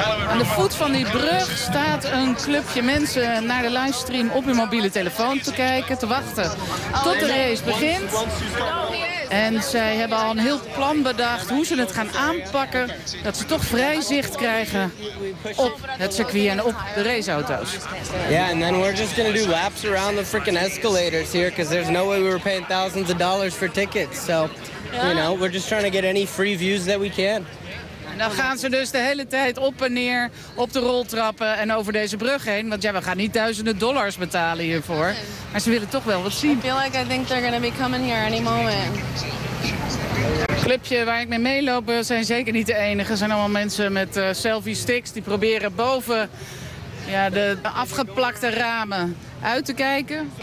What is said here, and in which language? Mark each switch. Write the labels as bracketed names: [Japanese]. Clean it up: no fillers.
[Dutch] Aan de voet van die brug staat een clubje mensen naar de livestream op hun mobiele telefoon te kijken, te wachten tot de race begint. En zij hebben al een heel plan bedacht hoe ze het gaan aanpakken, dat ze toch vrij zicht krijgen op het circuit en op de raceauto's. Ja, en dan [English] we're just gonna do laps around the freaking escalators here, because there's no way we were paying thousands of dollars for tickets. So, you know, we're just trying to get any free views that we can. [Dutch] En dan gaan ze dus de hele tijd op en neer op de roltrappen en over deze brug heen. Want ja, we gaan niet duizenden dollars betalen hiervoor. Maar ze willen toch wel wat zien. [English] I feel like I think they're gonna be coming here any moment. [Dutch] Clubje waar ik mee meeloop zijn zeker niet de enige. Er zijn allemaal mensen met selfie sticks die proberen boven ja, de afgeplakte ramen uit te kijken.